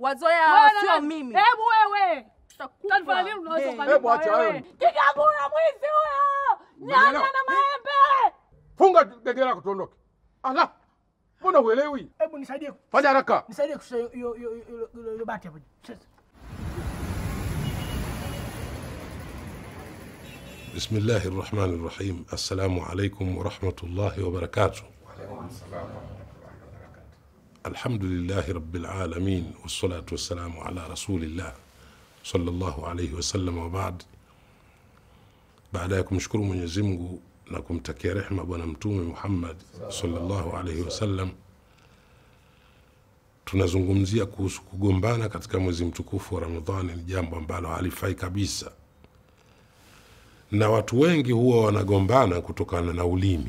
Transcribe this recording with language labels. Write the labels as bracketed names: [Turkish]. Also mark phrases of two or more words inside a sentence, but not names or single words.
[Swahili] Wazoea sio mimi. Hebu wewe. Tafadhali nini unaweza kufanya? Hebu acha hayo. Kigagula mwizi huyo. Nyanya na maembe. Funga genge lako tuondoke. Ala. Mbona uelewi? Hebu nisaidie. Fanya haraka. Nisaidie kushusha hiyo bati hapo. [Arabic] بسم الله الرحمن الرحيم. السلام عليكم ورحمة الله وبركاته. الحمد لله رب العالمين والصلاة والسلام على رسول الله صلى الله عليه وسلم وبعد. [Swahili] baada ya kumshukuru Mwenyezi Mungu na kumtakia rehema bwana Mtume Muhammad [Arabic] صلى الله عليه وسلم, [Swahili] tunazungumzia kuhusu kugombana katika mwezi mtukufu wa Ramadhani. Ni jambo ambalo halifai kabisa, na watu wengi huwa wanagombana kutokana na ulimi.